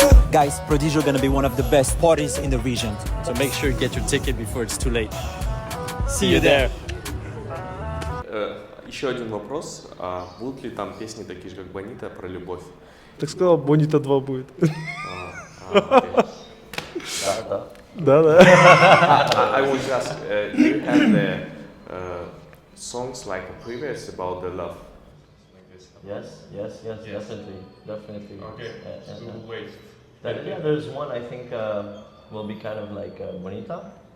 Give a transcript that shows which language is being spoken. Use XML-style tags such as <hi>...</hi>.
<en>Guys, PRODIGIO gonna be one of the best parties in the region. So make sure you get your ticket before it's too late. See you there.</en> <ru>Еще один вопрос. Будут ли там песни такие же, как Bonita, про любовь? Так сказал, Bonita 2 будет. Да. Да.</ru> <en>I want to ask, do you have the songs like a previous about the love? Yes, definitely. Okay, so wait. Yeah, there's one I think will be kind of like Bonita.</en>